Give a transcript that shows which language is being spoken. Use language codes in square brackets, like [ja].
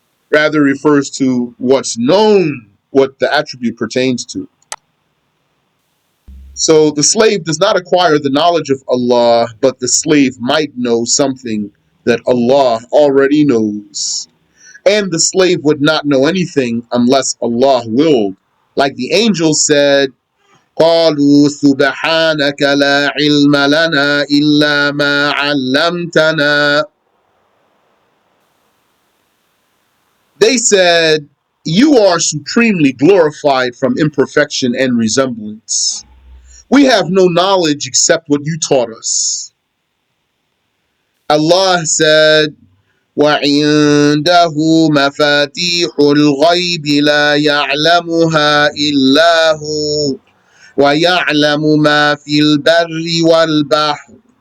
[en] Rather, refers to what's known, what the attribute pertains to. So the slave does not acquire the knowledge of Allah, but the slave might know something that Allah already knows. And the slave would not know anything unless Allah willed. Like the angel said, [ar] قالوا سبحانك لا علم لنا إلا ما علمتنا. [en] They said, you are supremely glorified from imperfection and resemblance. We have no knowledge except what you taught us. Allah said, [ar] وعنده مفاتيح الغيب لا يعلمها إلا هو ويعلم ما في البر والبحر